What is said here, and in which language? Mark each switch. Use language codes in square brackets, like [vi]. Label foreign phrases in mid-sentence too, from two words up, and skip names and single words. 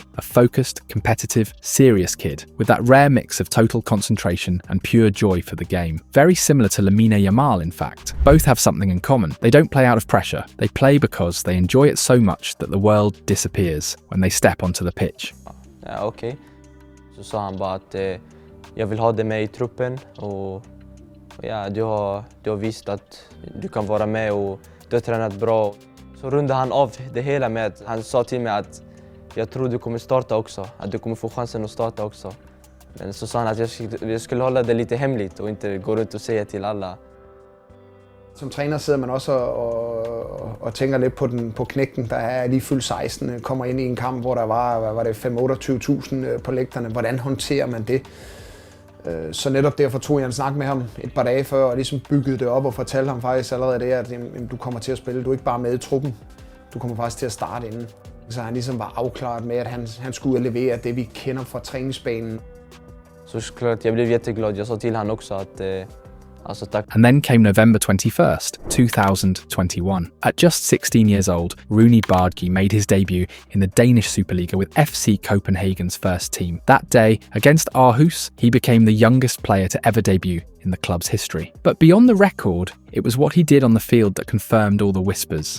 [en] A focused, competitive, serious kid, with that rare mix of total concentration and pure joy for the game. Very similar to Lamine Yamal, in fact. Both have something in common. They don't play out of pressure. They play because they enjoy it so much that the world disappears when they step onto the pitch. [sv] Ja, okej. Så sa han bara att jag vill ha dig med i truppen och ja, du har visat att du kan vara med och du har tränat bra. Så rundade han av det hela med att han sa till mig att jag tror du kommer starta också, att du kommer få chansen att starta också. Men så sa han att jag skulle hålla det lite hemligt och inte gå runt och säga till alla. [da] Som træner sidder man også og tænker lidt på knægten, der er lige fyldt 16, kommer ind i en kamp, hvor der var det 25.000 på lægterne. Hvordan håndterer man det? Så netop derfor tog jeg en snak med ham et par dage før og ligesom byggede det op og fortalte ham faktisk allerede det, at du kommer til at spille. Du er ikke bare med i truppen, du kommer faktisk til at starte inden. Så han ligesom var afklaret med, at han skulle levere det, vi kender fra träningsbanan. [sv] Så klart, jag blev jätteglad. Jag sa till han också Alltså tack. [en] And then came November 21st, 2021. At just 16 years old, Roony Bardghji made his debut in the Danish Superliga with FC Copenhagen's first team. That day, against Aarhus, he became the youngest player to ever debut in the club's history. But beyond the record, it was what he did on the field that confirmed all the whispers.